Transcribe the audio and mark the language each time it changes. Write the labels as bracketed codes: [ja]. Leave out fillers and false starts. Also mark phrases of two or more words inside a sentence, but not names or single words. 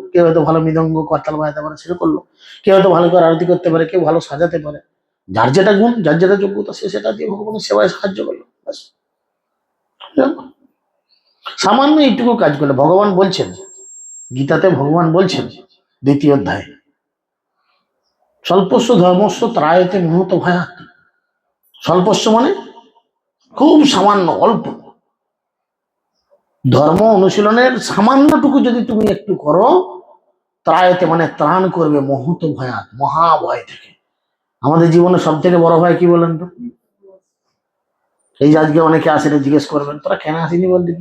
[bn] কেউ হয়তো ভালো মৃদঙ্গ করতাল বাজাতে পারে, সেটা করলো। কেউ হয়তো ভালো করে আরতি করতে পারে, কেউ ভালো সাজাতে পারে। যার যেটা গুণ, যার যেটা যোগ্যতা, সে সেটা দিয়ে ভগবানের সেবায় সাহায্য করলো, ব্যাস। সামান্য এইটুকু কাজ করলে, ভগবান বলছেন, গীতাতে ভগবান বলছেন 2য় অধ্যায়ে, [sa] স্বল্পস্য ধর্মস্য ত্রায়তে মহত ভয়াৎ। [bn] স্বল্পস্য মানে খুব সামান্য, অল্প। ধর্ম অনুশীলনের সামান্যটুকু যদি তুমি একটু করো, ত্রায়তে মানে ত্রাণ করবে, [sa] মহত ভয়াৎ, [bn] মহাভয় থেকে। আমাদের জীবনে সব থেকে বড় ভয় কি বলেন তো? এই যে আজকে অনেকে আসে, জিজ্ঞেস করবেন তোরা কেন আসিনি বল দেখি।